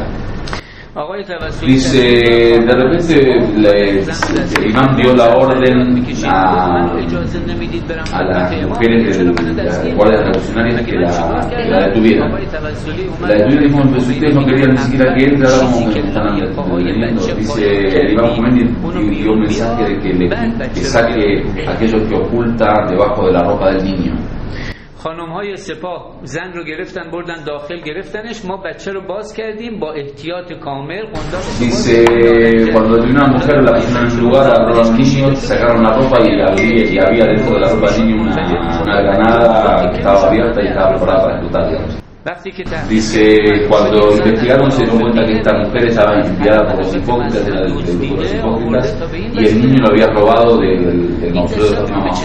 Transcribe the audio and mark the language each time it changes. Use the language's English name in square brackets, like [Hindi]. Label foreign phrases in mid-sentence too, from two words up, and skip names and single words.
[Spanish] Dice, de repente el imam dio la orden a las mujeres de las guardias revolucionarias que la detuvieran. La detuvieron y dijo, pues ustedes no querían ni siquiera que entre, ahora como que me están deteniendo. Dice, el Imam Khomeini dio un mensaje de que saque aquello que oculta debajo de la ropa del niño. [Persian] خانم‌های سپاه زن رو گرفتن بردن داخل گرفتنش ما بچه رو باز کردیم با احتیاط کامل. [Spanish] Dice, cuando una mujer la pusieron en su lugar, agarraron al niño, sacaron la ropa y había dentro de la ropa del niño una granada que estaba abierta y estaba preparada para explotar, digamos. Dice, cuando investigaron se dieron cuenta que esta mujer estaba enviada por los hipócritas, era del grupo de los hipócritas, y el niño lo había robado del mausoleo de Fátima Masuma.